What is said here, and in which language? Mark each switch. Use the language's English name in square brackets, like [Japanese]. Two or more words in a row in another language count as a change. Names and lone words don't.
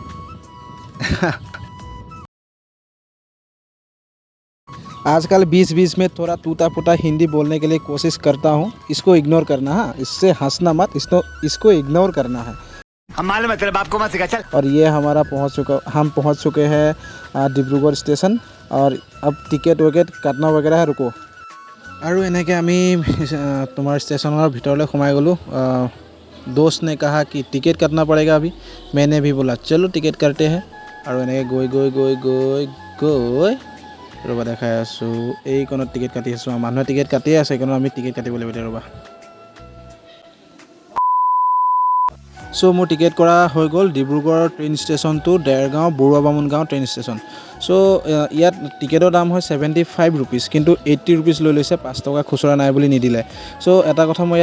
[Hindi] आजकल बीच में थोड़ा टूटा फूटा हिंदी बोलने के लिए कोशिश करता हूँ इसको इग्नोर करना है इससे हंसना मत इसको इग्नोर करना है हमारे मतलब आपको मत सिखा चल और ये हमारा हम पहुँच चुके हैं डिब्रूगढ़ स्टेशन और अब टिकट विकेट काटना वगैरह है रुको और [Assamese] এনেকৈ আমি [Hindi] तुम्हारे स्टेशनर [Assamese] ভিতৰলৈ সোমাই গ'লোঁ [Hindi] दोस्त ने कहा कि टिकट काटना पड़ेगा अभी मैंने भी बोला चलो टिकट करते हैं और [Assamese] এনেকৈ গৈ ৰ'বা দেখাই আছোঁ এইকণত টিকট কাটি আছোঁ মানুহে টিকট কাটিয়ে আছে এইকণত আমি টিকট কাটিব লাগিব ৰ'বা সো মোৰ টিকেট কৰা হৈ গ'ল ডিব্ৰুগড় [English] train station to [Assamese] দেৰগাঁও বৰুৱা বামুণ গাঁও [English] train station [Assamese] সো ইয়াত টিকেটৰ দাম হয় 75 रुपीस কিন্তু 80 रुपीस লৈ লৈছে 5 টকা খুচুৰা নাই বুলি নিদিলে সো এটা কথা মই ইয়াত